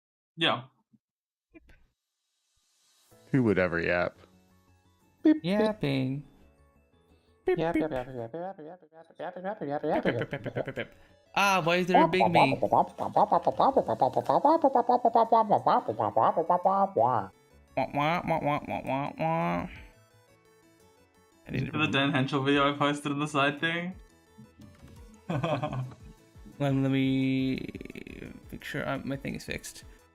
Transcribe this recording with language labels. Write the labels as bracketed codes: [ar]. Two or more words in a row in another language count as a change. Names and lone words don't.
[en] Yeah. Who would ever yap? Yapping. Yap, yap, yap, yap, yap, yap, yap, yap, yap, yap, yap, yap, yap. Ah, why is there a big me? Wah, wah, wah, wah, wah, wah, wah. I didn't The Dan Henschel video I posted in the side thing. Let me make sure my thing is fixed.